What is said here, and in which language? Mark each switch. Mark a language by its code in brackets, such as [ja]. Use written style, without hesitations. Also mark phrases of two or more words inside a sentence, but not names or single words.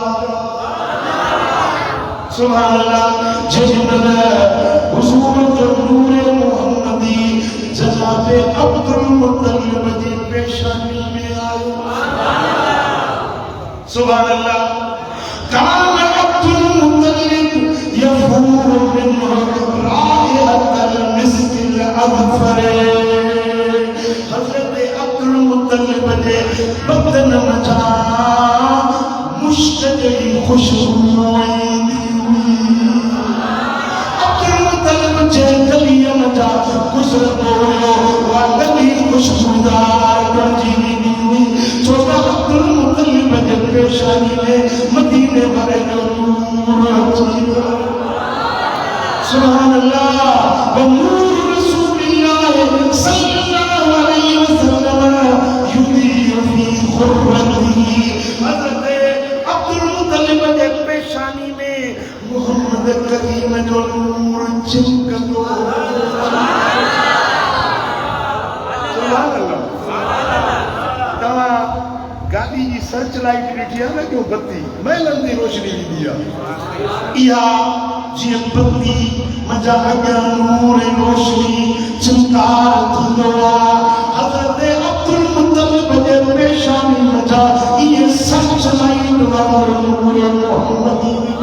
[ar] سبحان الله [sd] जिन हुजूर जो नूरे मोहम्मदी जनाब अब्दुल मुत्तलिब जी पेशानी में आयो [ar] سبحان الله كان عبد المطلب يفوح من رائحة المسك الأذفر [sd] हज़रत अब्दुल मुत्तलिब जे बदन मचा मुश्क जड़ी खुशबू आईंदी हुई अब्दुल मुतलिब जे गलियन जा गुज़रंदो हुयो उहा गली खुशबूदार बणिजी वेंदी हुई छो त अब्दुल मुतलिब जे पेशानी में मदीने वारे जो नूर अची वियो [ar] سبحان الله و نور رسول الله صلى الله عليه وسلم يدور في غرته [sd] हज़रत अब्दुल मुतलिब जे पेशानी में मोहम्मद करीम जो नूर चिमकंदो [ar] سبحان الله [sd] गाड़ी की [en] search light [sd] ॾिठी आहे न जो बत्ती महिलनि जी रोशनी ॾींदी आहे इहा जीअं बत्ती मुंहिंजा अॻियां नूर ऐं रोशनी चिमकार थींदो आहे हज़रत अब्दुल मुतलिब जे पेशानी मुंहिंजा इहे [en] search light [sd] वारो नूर मोहम्मदी